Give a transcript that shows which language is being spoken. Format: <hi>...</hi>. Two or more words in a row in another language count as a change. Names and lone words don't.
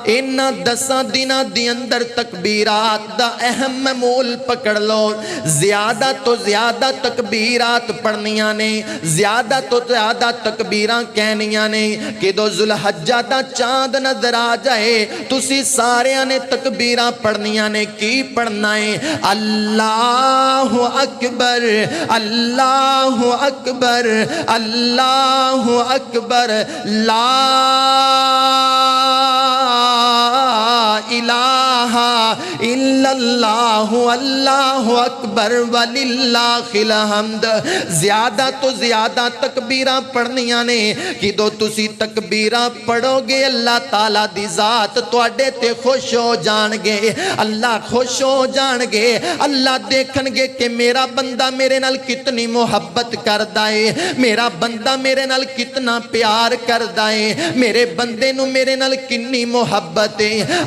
<pa>ਇਨ੍ਹਾਂ 10 ਦਿਨਾਂ ਦੇ ਅੰਦਰ ਤਕਬੀਰਾਤ ਦਾ ਅਹਿਮ ਮਮੂਲ ਪਕੜ ਲੋ। ਜ਼ਿਆਦਾ ਤੋ ਜ਼ਿਆਦਾ ਤਕਬੀਰਾਤ ਪੜ੍ਹਨੀਆਂ ਨੇ, ਜ਼ਿਆਦਾ ਤੋ ਜ਼ਿਆਦਾ ਤਕਬੀਰਾਂ ਕਹਿਣੀਆਂ ਨੇ। ਕਿਦੋ ਜ਼ੁਲਹੱਜਾ ਦਾ ਚੰਦ ਨਜ਼ਰ ਆ ਜਾਏ ਤੁਸੀ ਸਾਰਿਆਂ ਨੇ ਤਕਬੀਰਾਂ ਪੜ੍ਹਨੀਆਂ ਨੇ। ਕੀ ਪੜ੍ਹਨਾ ਹੈ?</pa> <ar>الله أكبر، الله أكبر، الله أكبر، لا إله إلا الله الله أكبر ولله الحمد.</ar> <pa>ਜ਼ਿਆਦਾ ਤੋ ਜ਼ਿਆਦਾ ਤਕਬੀਰਾਂ ਪੜ੍ਹਨੀਆਂ ਨੇ। ਕਿਦੋ ਤੁਸੀ ਤਕਬੀਰਾਂ ਪੜ੍ਹੋਗੇ ਅੱਲਾਹ ਤਾਲਾ ਦੀ ਜ਼ਾਤ ਤੁਹਾਡੇ ਤੇ ਖ਼ੁਸ਼ ਹੋ ਜਾਣਗੇ, ਅੱਲਾਹ ਖ਼ੁਸ਼ ਹੋ ਜਾਣਗੇ। ਅੱਲਾਹ ਦੇਖਣਗੇ ਕਿ ਮੇਰਾ ਬੰਦਾ ਮੇਰੇ ਨਾਲ ਕਿਤਨੀ ਮੁਹੱਬਤ ਕਰਦਾ ਹੈ, ਮੇਰਾ ਬੰਦਾ ਮੇਰੇ ਨਾਲ ਕਿਤਨਾ ਪਿਆਰ ਕਰਦਾ ਹੈ, ਮੇਰੇ ਬੰਦੇ ਨੂ ਮੇਰੇ ਨਾਲ ਕਿਤਨੀ ਮੁਹੱਬਤ ਹੈ।</pa>